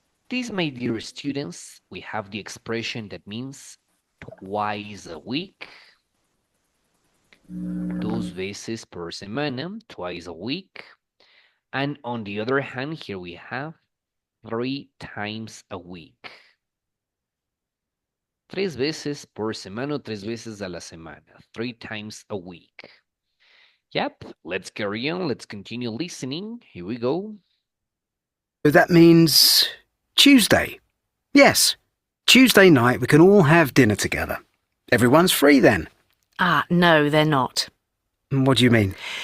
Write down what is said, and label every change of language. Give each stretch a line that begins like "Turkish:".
English: This, my dear students, we have the expression that means twice a week.
Spanish: 2 veces por semana,
English: twice a week. And on the other hand, here we have 3 times a week.
Spanish: 3 veces por semana, 3 veces a la semana,
English: 3 times a week. Yep, let's carry on. Let's continue listening. Here we go. that means Tuesday. Yes, Tuesday night we can all have dinner together. Everyone's free then. No, they're not. What do you mean?